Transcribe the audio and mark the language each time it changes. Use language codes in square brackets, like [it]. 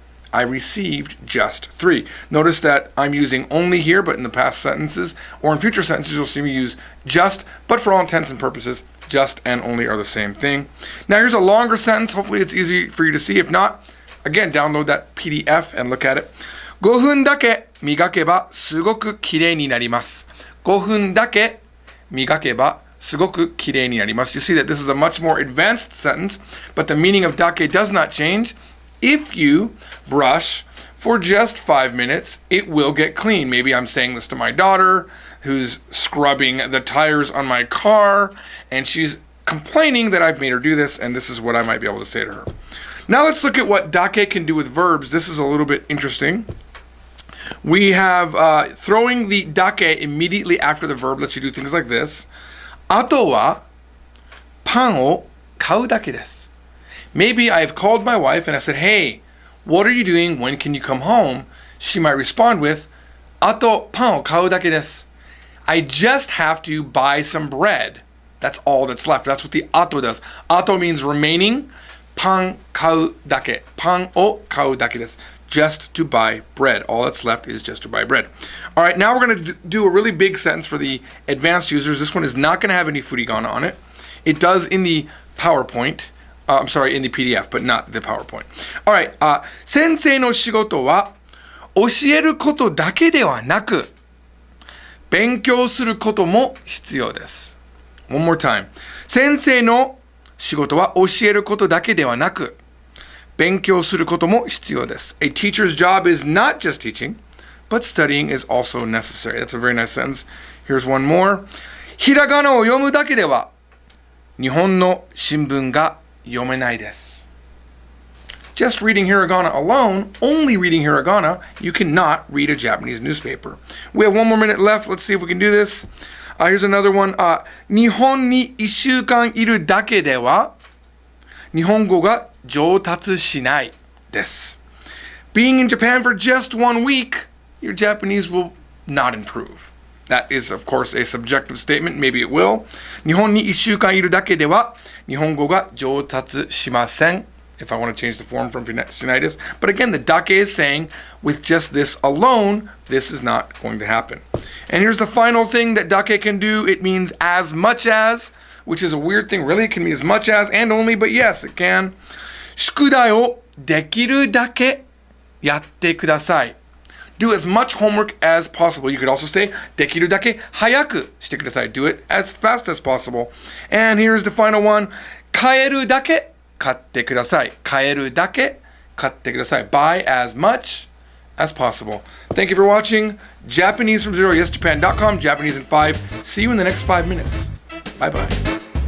[en] I received just 3. Notice that I'm using only here, but in the past sentences, or in future sentences, you'll see me use just, but for all intents and purposes, just and only are the same thing. Now here's a longer sentence. Hopefully it's easy for you to see. If not, again, download that PDF and look at it. [ja] 5分だけ磨けばすごくきれいになります。 5分だけ磨けばすごくきれいになります. [en] You see that this is a much more advanced sentence, but the meaning of dake does not change. If you brush for just 5 minutes, it will get clean. Maybe I'm saying this to my daughter who's scrubbing the tires on my car, and she's complaining that I've made her do this, and this is what I might be able to say to her. Now let's look at what dake can do with verbs. This is a little bit interesting. We have throwing the dake immediately after the verb lets you do things like this. [ja] あとはパンを買うだけです. [en] Maybe I've called my wife and I said, hey, what are you doing? When can you come home? She might respond with, [ja] あとパンを買うだけです. [en] I just have to buy some bread. That's all that's left. That's what the あと does. あと means remaining. [ja] パン買うだけ.パンを買うだけです. [en] Just to buy bread. All that's left is just to buy bread. All right, now we're going to do a really big sentence for the advanced users. This one is not going to have any furigana on it. It does in the PowerPoint. In the PDF, but not the PowerPoint. All right, [ja] 先生の仕事は教えることだけではなく、勉強することも必要です. [en] One more time. [ja] 先生の仕事は教えることだけではなく、勉強することも必要です. [en] A teacher's job is not just teaching, but studying is also necessary. That's a very nice sentence. Here's one more. [ja] ひらがなを読むだけでは日本の新聞が読めないです. [en] Just reading hiragana alone, only reading hiragana, you cannot read a Japanese newspaper. We have 1 more minute left. Let's see if we can do this. Here's another one. [ja] 日本に1週間いるだけでは日本語が上達しないです. [en] Being in Japan for just 1 week, your Japanese will not improve. That is, of course, a subjective statement. Maybe it will. [ja] 日本に1週間いるだけでは日本語が上達しません. [en] If I want to change the form from sinitis. But again, the dake is saying, with just this alone, this is not going to happen. And here's the final thing that dake can do. It means as much as, which is a weird thing. Really, it can mean as much as and only, but yes, it can. [ja] 宿題をできるだけやってください. [en] Do as much homework as possible. You could also say, [ja] できるだけ早くしてください. [en] Do it as fast as possible. And here's the final one. [ja] 買えるだけ買ってください.買えるだけ買ってください. [en] Buy as much as possible. Thank you for watching. Japanese from Zero, YesJapan.com, Japanese in 5. See you in the next 5 minutes. Bye-bye.